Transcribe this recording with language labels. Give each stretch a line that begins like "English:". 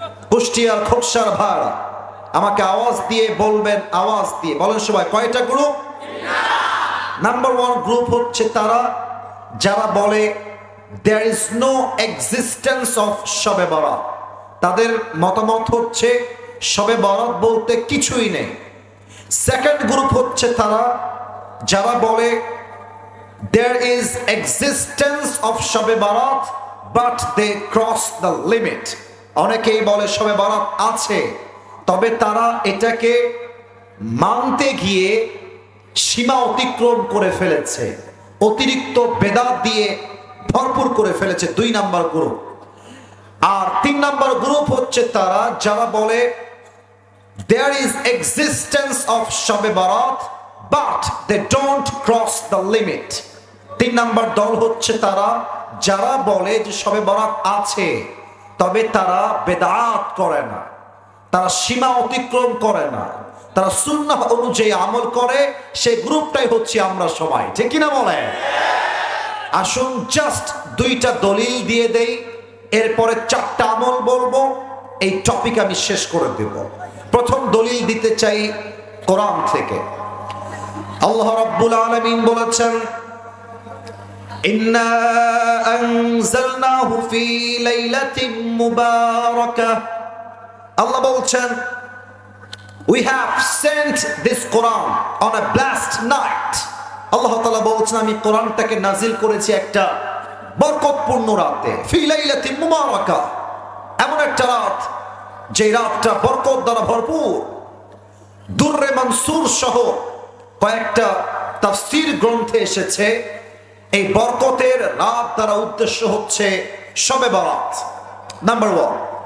Bangla: কুষ্টিয়ার খোকসার ভাড়া আমাকে আওয়াজ দিয়ে বলবেন, আওয়াজ দিয়ে বলেন সবাই কয়টা গ্রুপ? নাম্বার 1 গ্রুপ হচ্ছে তারা যারা বলে
English: there is no existence of
Bangla: শবে বরাত। তাদের মতামত হচ্ছে শবে বরাত বলতে কিছুই নেই। সেকেন্ড গ্রুপ হচ্ছে তারা যারা বলে
English: there is existence of
Bangla: শবে বরাত
English: but they cross the limit।
Bangla: অনেকেই বলে শবে বরাত আছে, তবে তারা এটাকে মানতে গিয়ে সীমা অতিক্রম করে ফেলেছে, অতিরিক্ত বেদাত দিয়ে ভরপুর করে ফেলেছে। 2 নাম্বার গ্রুপ। আর 3 নাম্বার গ্রুপ হচ্ছে তারা যারা বলে
English: there is existence of
Bangla: শবে বরাত
English: but they don't cross the limit।
Bangla: 3 number দল হচ্ছে তারা যারা বলে যে শবে বরাত আছে, তবে তারা বেদাত করে না, তারা সীমা অতিক্রম করে না, তারা সুন্নাহ অনুযায়ী আমল করে। সেই গ্রুপটাই হচ্ছে আমরা সবাই, ঠিক কিনা বলে? আসুন জাস্ট 2টা দলিল দিয়ে দেই, এরপরে 4টা আমল বলবো, এই টপিক আমি শেষ করে দেব। প্রথম দলিল দিতে চাই কোরআন থেকে। আল্লাহ রাব্বুল আলামিন বলেছেন
Arabic: ইন্না আনজালনাহু ফি লাইলাতিন মুবারাকাহ।
Bangla: আল্লাহ বলছেন
English: we have sent this Quran on a blessed night।
Bangla: আল্লাহ তাআলা বলছেন আমি কোরআনটাকে নাজিল করেছি একটা বরকতপূর্ণ রাতে,
Arabic: ফি লাইলাতিন মুবারাকাহ,
Bangla: এমন একটা রাত যে রাতটা বরকত দ্বারা ভরপুর। দুররে মানসুর সহ কয়েকটা তাফসীর গ্রন্থে এসেছে এই বরকতের রাত দ্বারা উদ্দেশ্য হচ্ছে শবে বরাত। Number one.